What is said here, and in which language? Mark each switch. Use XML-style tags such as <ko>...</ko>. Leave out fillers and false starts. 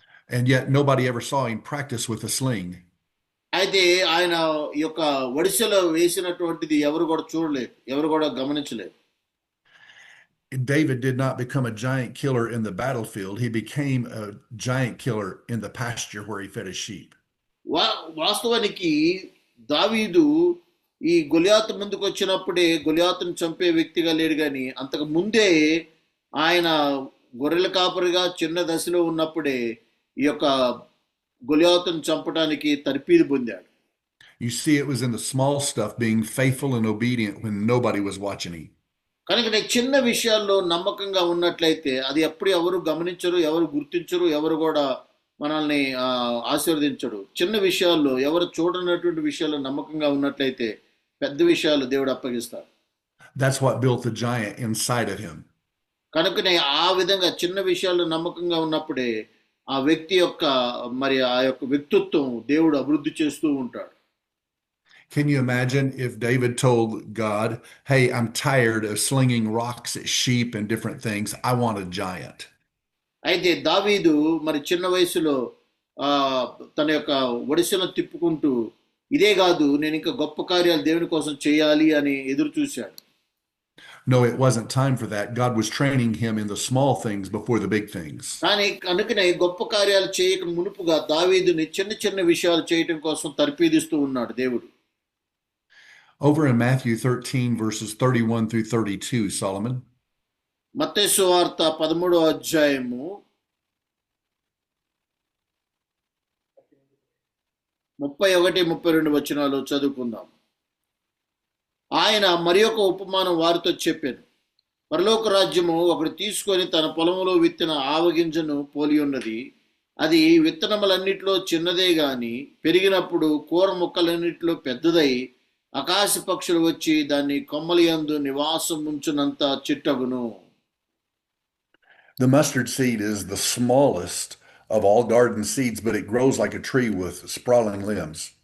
<en>And yet nobody ever saw him practice with a sling.</en> <te>అయితే ఆయన యొక్క వడిసెలో వేసినటువంటిది ఎవరు కూడా చూడలేదు, ఎవరు కూడా గమనించలేదు.</te> <en>David did not become a giant killer in the battlefield. He became a giant killer in the pasture where he fed his sheep.</en> <te>వాస్తవానికి దావీదు ఈ గొలియాతు ముందుకు వచ్చినప్పుడే గొలియాతును చంపే వ్యక్తిగా లేడు, కానీ అంతకు ముందే ఆయన గొర్రెల కాపరిగా చిన్న దశలో ఉన్నప్పుడే ఈ యొక్క గొలియాతును చంపడానికి తర్ఫీదు పొందాడు.</te> <en>You see, it was in the small stuff, being faithful and obedient when nobody was watching him.</en> <te>కనుక చిన్న విషయాల్లో నమ్మకంగా ఉన్నట్లయితే అది ఎప్పుడు ఎవరు గమనించరు, ఎవరు గుర్తించరు, ఎవరు కూడా మనల్ని ఆశీర్వదించడు. చిన్న విషయాల్లో ఎవరు చూడనటువంటి విషయాల్లో నమ్మకంగా ఉన్నట్లయితే పెద్ద విషయాలు దేవుడు అప్పగిస్తాడు.</te> <en>That's what built the giant inside of him.</en> <te>కనుకనే ఆ విధంగా చిన్న విషయాల్లో నమ్మకంగా ఉన్నప్పుడే ఆ వ్యక్తి యొక్క మరి ఆ యొక్క వ్యక్తిత్వం దేవుడు అభివృద్ధి చేస్తూ ఉంటాడు.</te> <en>Can you imagine if David told God, hey, I'm tired of slinging rocks at sheep and different things. I want a giant.</en> <te>అయితే దావీదు మరి చిన్న వయసులో తన యొక్క ఒడిసెలను తిప్పుకుంటూ ఇదే కాదు నేను ఇంకా గొప్ప కార్యాలు దేవుని కోసం చేయాలి అని ఎదురు చూశాడు.</te> <en>No, it wasn't time for that. God was training him in the small things before the big things.</en> <te>కానీ అందుకనే గొప్ప కార్యాలు చేయక మునుపుగా దావీదుని చిన్న చిన్న విషయాలు చేయటం కోసం తర్పీదిస్తూ ఉన్నాడు దేవుడు.</te> <en>Over in Matthew 13, verses 31 through 32, Solomon.</en> <te>మత్తయి సువార్త 13వ అధ్యాయము 31, 32 వచనాలు చదువుకుందాం. ఆయన మరి ఒక ఉపమానం వారితో చెప్పాను. పరలోక రాజ్యము ఒకడు తీసుకొని తన పొలములో విత్తిన ఆవగింజను పోలి ఉన్నది. అది విత్తనములన్నిట్లో చిన్నదే గాని పెరిగినప్పుడు కూర మొక్కలన్నిట్లో పెద్దదై ఆకాశ పక్షులు వచ్చి దాన్ని కొమ్మలియందు నివాసం ఉంచునంత చిట్టగును.</te> <en>The mustard seed is the smallest of all garden seeds, but it grows like a tree with sprawling limbs.</en>